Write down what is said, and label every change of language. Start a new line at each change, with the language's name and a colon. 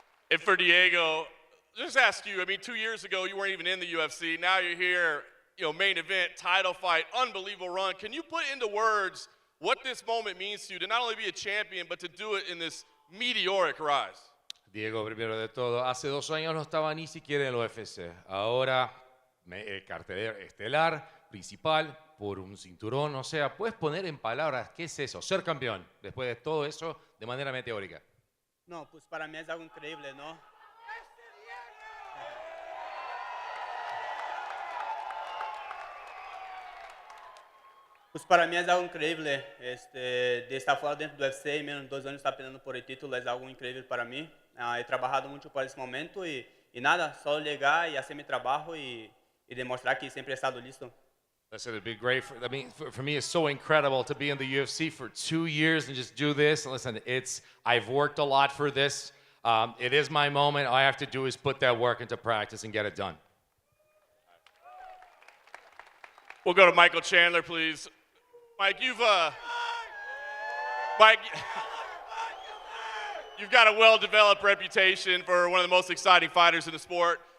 English: And for Diego, just ask you, I mean, 2 years ago, you weren't even in the UFC. Now you're here, you know, main event, title fight, unbelievable run. Can you put into words what this moment means to you to not only be a champion, but to do it in this meteoric rise?
Spanish: Diego, primero de todo, hace 2 años no estaba ni siquiera en el UFC. Ahora, cartelera estelar, principal, por un cinturón. O sea, puedes poner en palabras qué es eso, ser campeón, después de todo eso, de manera meteórica. No, pues para mí es algo increíble, ¿no? Pues para mí es algo increíble, de estar
Portuguese: fora dentro do UFC, menos de 2 anos
Spanish: estar peleando por el título, es algo increíble para mí. He trabajado mucho para ese momento y nada, solo llegar y hacer mi trabajo y demostrar que siempre he estado listo.
English: Listen, it'd be great. I mean, for me, it's so incredible to be in the UFC for 2 years and just do this. Listen, I've worked a lot for this. It is my moment. All I have to do is put that work into practice and get it done. We'll go to Michael Chandler, please. Mike, you've got a well-developed reputation for one of the most exciting fighters in the sport.